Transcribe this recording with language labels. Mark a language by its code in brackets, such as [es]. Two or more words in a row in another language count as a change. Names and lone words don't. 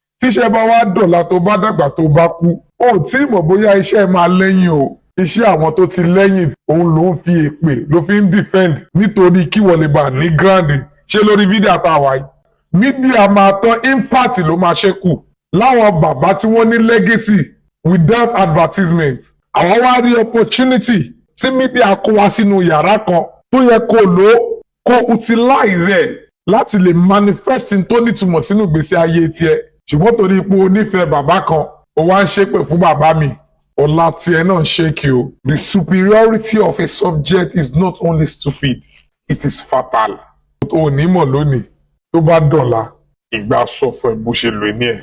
[yo] Tíṣẹ́ bá wá dọ̀la tó bá dàgbà tó bá kú, o ò tí mọ̀ bóyá iṣẹ́ ẹ máa lẹ́yìn o. Iṣẹ́ àwọn tó ti lẹ́yìn, òun ló ń fi èpè, ló fi ń defend nítorí kí wọ́n lè bá ní grand. Ṣé lórí fídíò tá a wà yìí? Mídíà máa tán, impact ló máa ṣẹ́kù. Láwọn bàbá tí wọ́n ní [en] legacy without advertisement. [yo] Àwọn wá rí opportunity tí mídíà kó wá sínú yàrá kan tó yẹ kó lò ó, kó utilize ẹ̀ láti lè manifest n tó nítumọ̀ sínú ìgbésí ayé tiẹ̀. Ṣùgbọ́n torí pé o nífẹ̀ẹ́ bàbá kan, o wá ń ṣépè fún bàbá mi, ọ̀la tiẹ̀ náà ń ṣe kí o. [en] The superiority of a subject is not only stupid, it is fatal. [yo] O ò ní mọ̀ lónìí, tó bá dọ̀la, ìgbà sọ fún ẹ bó ṣe lò ní ẹ̀.